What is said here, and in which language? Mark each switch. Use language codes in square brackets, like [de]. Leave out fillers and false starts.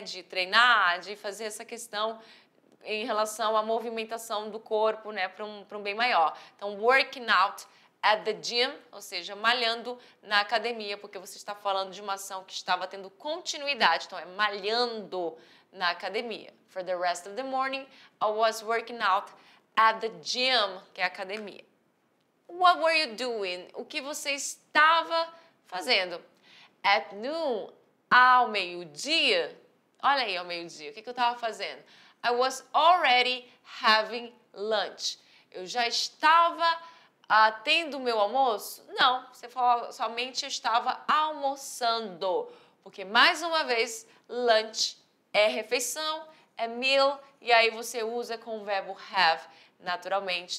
[pt] De treinar, de fazer essa questão em relação à movimentação do corpo, né? Para um bem maior. Então, [en] working out at the gym, [pt] ou seja, malhando na academia, porque você está falando de uma ação que estava tendo continuidade. Então, é malhando na academia. [en] For the rest of the morning, I was working out at the gym, [pt] que é a academia. [en] What were you doing? [pt] O que você estava fazendo? [en] At noon, [pt] ao meio-dia, olha aí ao meio-dia, o que eu estava fazendo? [en] I was already having lunch. [pt] Eu já estava tendo o meu almoço? Não, você falou somente eu estava almoçando. Porque, mais uma vez, lunch é refeição, é meal, e aí você usa com o verbo have, naturalmente.